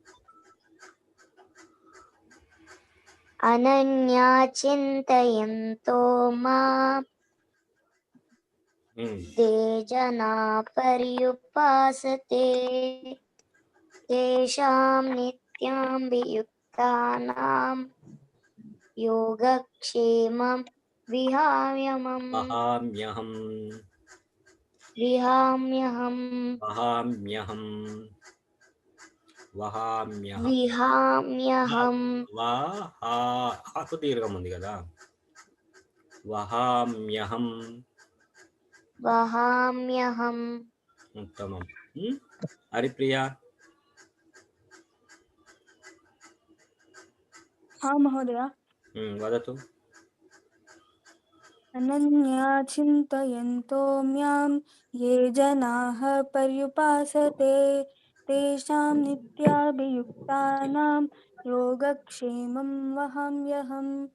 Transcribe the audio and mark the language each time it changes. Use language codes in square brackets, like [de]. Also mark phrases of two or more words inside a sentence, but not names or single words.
[sa] अनन्या चिन्तयन्तो मां ते जना पर्युपासते तेषां नित्याभियुक्तानां योगक्षेमं विहाम्यहम् वहाम्यहम् विहाम्यहम् वहाम्यहम् वहाम्यहम् विहाम्यहम् [te] హాకు దీర్ఘం ఉంది కదా, [sa] వహామ్యహం. वहाम्यहम्। ఉత్తమం. హరిప్రియ हाँ महोदय। వదతు. अनन्या चिन्तयन्तो म्यां ये जनाः पर्युपासते तेषां नित्याभियुक्तानां योगक्षेमं वहाम्यहम्।